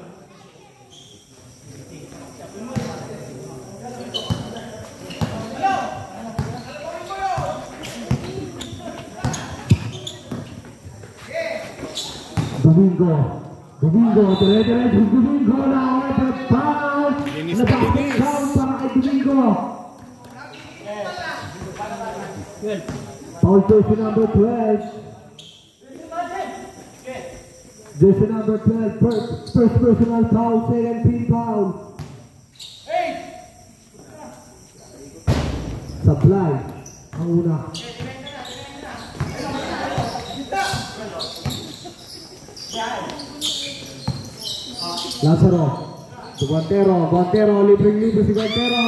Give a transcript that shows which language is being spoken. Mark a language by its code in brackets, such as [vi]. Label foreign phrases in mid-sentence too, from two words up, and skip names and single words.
[tl] Domingo. Domingo, dire-diretso Domingo na [en] over foul. [tl] Linis na Nabasket linis. foul para kay Domingo. [en] Foul jersey number 12. Jersey number 12, first personal foul, second team foul. [tl] Supply, ang una. Lazaro, si Guantero, Guantero, libreng-libre si Guantero.